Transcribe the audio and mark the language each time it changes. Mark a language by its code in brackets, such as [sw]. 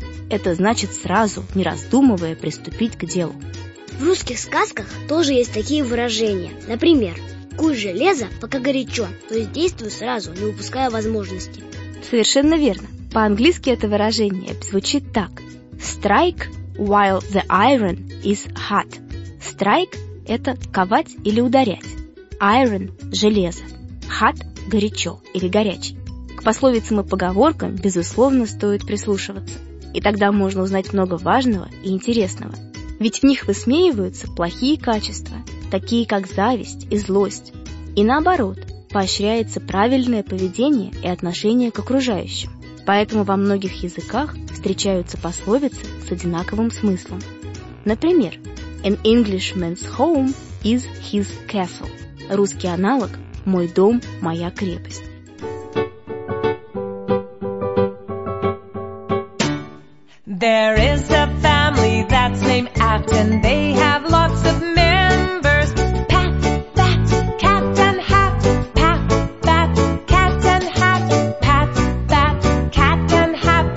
[ru] Это значит сразу, не раздумывая, приступить к делу. В русских сказках тоже есть такие выражения. Например, «куй железо, пока горячо», то есть действуй сразу, не упуская возможности. Совершенно верно. По-английски это выражение звучит так. [en] Strike while the iron is hot. [ru] Strike – это ковать или ударять. Iron – железо. Hot – горячо или горячий. К пословицам и поговоркам, безусловно, стоит прислушиваться. И тогда можно узнать много важного и интересного. Ведь в них высмеиваются плохие качества, такие как зависть и злость. И наоборот, поощряется правильное поведение и отношение к окружающим. Поэтому во многих языках встречаются пословицы с одинаковым смыслом. Например, [en] «An Englishman's home is his castle». [ru] Русский аналог «Мой дом – моя крепость». [en] There is a family that's named Afton. They have lots of members. Pat, Pat, Cat and Hat. Pat, Pat, Cat and Hat. Pat, Pat, Cat and Hat.